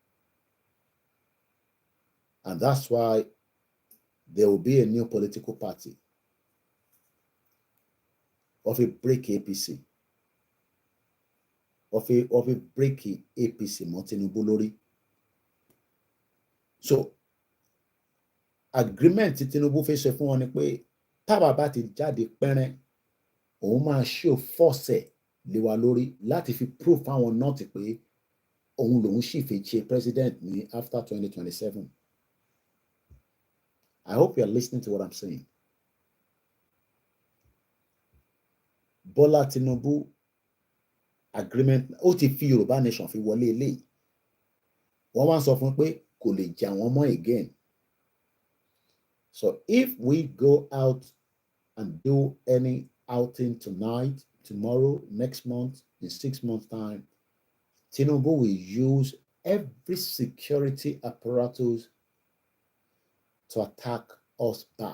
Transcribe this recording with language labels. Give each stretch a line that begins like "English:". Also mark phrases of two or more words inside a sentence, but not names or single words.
English: And that's why there will be a new political party of a break APC, of a break APC
Yoruba: mọ́ Tinubu lórí.
English: So agreement
Yoruba: tí Tinubu fẹ́ ṣe fún wọn ni pé táwa bá ti jáde pẹ́rẹ́, òun máa
English: show force
Yoruba: lé wa lórí láti fi prove fáwọn náà ti pé òun lòun sì fi ṣe president ní after 2027.
English: I hope you are listening to what I'm saying.
Yoruba: Bọ́lá Tinubu agreement ó ti fi Yorùbá nation fi wọlé eléyìí. Wọ́n wá sọ fún pé kò lè jà wọ́n mọ́ again.
English: So if we go out and do any outing tonight, tomorrow, next month, in 6 months' time, Tinubu will use every security apparatus to attack us back.